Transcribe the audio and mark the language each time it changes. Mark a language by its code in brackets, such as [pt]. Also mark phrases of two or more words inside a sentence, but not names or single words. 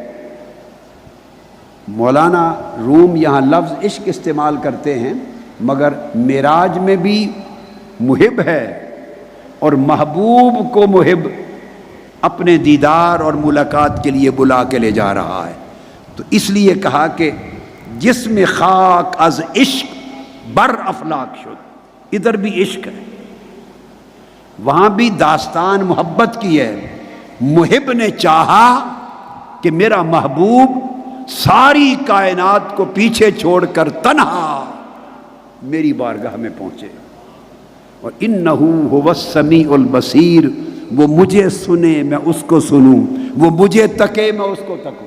[ur] مولانا روم یہاں لفظ عشق استعمال کرتے ہیں، مگر معراج میں بھی محب ہے اور محبوب کو محب اپنے دیدار اور ملاقات کے لیے بلا کے لے جا رہا ہے. تو اس لیے کہا کہ [fa] جسم خاک از عشق بر افلاک شد. [ur] ادھر بھی عشق ہے، وہاں بھی داستان محبت کی ہے. محب نے چاہا کہ میرا محبوب ساری کائنات کو پیچھے چھوڑ کر تنہا میری بارگاہ میں پہنچے. اور [ar] انہو هو السمیع البصیر، [ur] وہ مجھے سنے میں اس کو سنوں، وہ مجھے تکے میں اس کو تکوں.